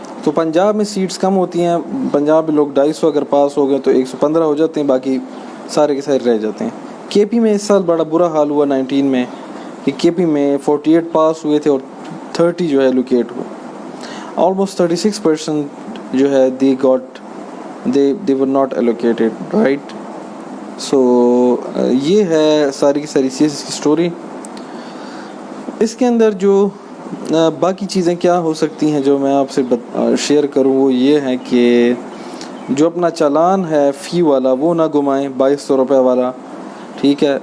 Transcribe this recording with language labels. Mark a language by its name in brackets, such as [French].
[Urdu] تو پنجاب میں سیٹس کم ہوتی ہیں, پنجاب میں لوگ 250 اگر پاس ہو گئے تو 115 ہو جاتے ہیں, باقی سارے کے سارے رہ جاتے ہیں. KP میں اس سال بڑا برا حال ہوا 19 میں, کہ KP میں 48 پاس ہوئے تھے اور 30 جو ہے ایلوکیٹ ہوئے. [English] almost 36% [Urdu] جو ہے [English] they were not allocated, right. [Urdu] سو یہ ہے ساری کی ساری CSS کی سٹوری. اس کے اندر جو باقی چیزیں کیا ہو سکتی ہیں جو میں آپ سے شیئر کروں, وہ یہ ہے کہ جو اپنا چالان ہے فی والا وہ نہ گمائیں, 2200 روپے والا, ٹھیک ہے.